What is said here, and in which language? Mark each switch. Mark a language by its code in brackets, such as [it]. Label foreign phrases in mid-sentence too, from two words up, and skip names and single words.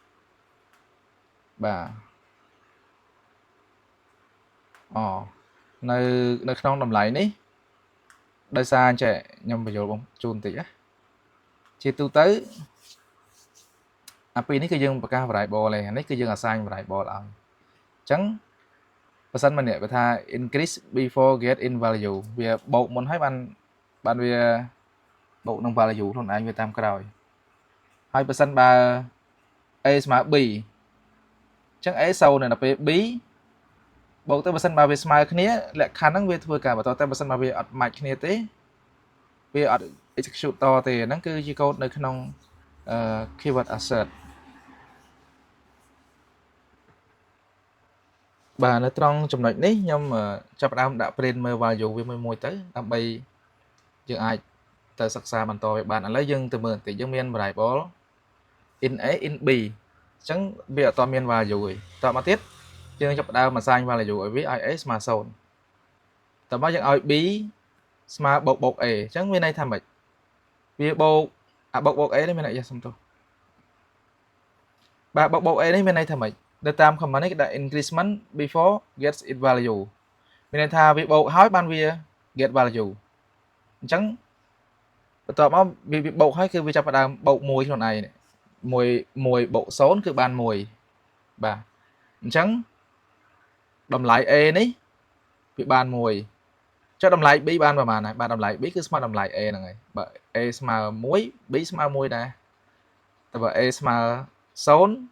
[km] បាទនៅក្នុងតម្លៃនេះដោយសារអញ្ចឹងខ្ញុំបញ្យល់បងជូនបន្តិចណាជាទូទៅអាពីរនេះគឺយើងបង្កើត variable ឯនេះគឺយើង [en] assign variable [km] ឲ្យអញ្ចឹងបើសិនមកនេះបើថា [en] increase before get in value [km] វាបូកមុនហើយបានវាបូកនឹង value ខ្លួនឯងវាតាមក្រោយហើយបើសិនបើ a ស្មើ b អញ្ចឹង a 0នៅដល់ពេល b បូកទៅបើសិនបើវាស្មើគ្នាលក្ខខណ្ឌហ្នឹងវាធ្វើការបន្តតែបើសិនបើវាអត់ match គ្នាទេវាអត់ execute តទេហ្នឹងគឺជាកូដនៅក្នុង [en] keyword assert [km] បាទនៅត្រង់ចំណុចនេះខ្ញុំចាប់ផ្ដើមដាក់ print មើល value វាមួយទៅដើម្បីយើងអាចទៅសិក្សាបន្តវាបានឥឡូវយើងទៅមើលបន្តិចយើងមាន [en] variable in a in b [km] អញ្ចឹងវាអត់មាន value ទេតមកទៀតយើងចាប់ផ្ដើម [en] assign value [km] ឲ្យវាឲ្យ a ស្មើ0តមកយើងឲ្យ b ស្មើបូក a អញ្ចឹងមានន័យថាម៉េចវាបូកបូក a នេះមានន័យសំទោស បាទបូក a នេះមានន័យថាម៉េចនៅតាម command នេះគេដាក់ [en] increment before gets its value [km] មានន័យថាវាបូកហើយបានវា [en] get value [km] អញ្ចឹងបន្ទាប់មកវាបូកហើយគឺវាចាប់ផ្ដើមបូក1ខ្លួនឯង1បូក0គឺបាន1 បាទអញ្ចឹងតម្លៃ A នេះវាបាន1ចុះតម្លៃ B បានប្រហែលហើយបាទតម្លៃ B គឺស្មើតម្លៃ A ហ្នឹងហើយបើ A ស្មើ1 B ស្មើ1ដែរតែបើ A ស្មើ0